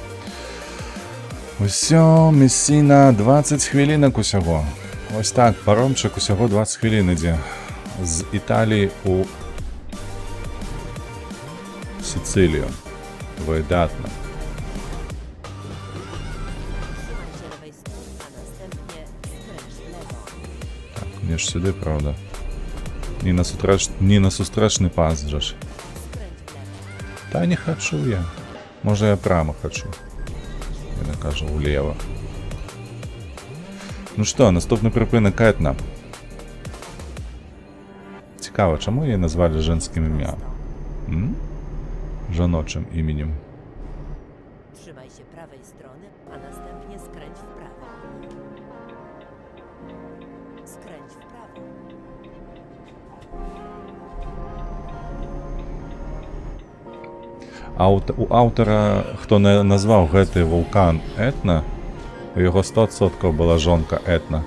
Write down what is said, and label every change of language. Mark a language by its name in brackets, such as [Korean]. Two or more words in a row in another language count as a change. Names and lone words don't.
[Belarusian] Усё, Месіна, 20 хвилинок усяго. [Ukrainian] Ось так, паромчик усяго 20 хвилин ідзе. З Італії у Сицилію. Видатно. [Polish] Trzymajcie lewej strony, a następnie skręć w lewo. [Ukrainian] Так, мені ж сюди, правда. Ні на сустречний пас же ж. [Polish] Skręć w lewo. [Ukrainian] Та не хочу я. Може я прямо хочу. Я не кажу вліво. Ну що, наступний припинок Етна. Цікаво, чому її назвали женським ім'ям? Жіночим іменем. [Polish] Trzymaj się prawej strony, a następnie skręć w prawo. Skręć w prawo. [Belarusian] У аўтара, хто назваў гэты вулкан Етна, у яго 100% была жонка Етна.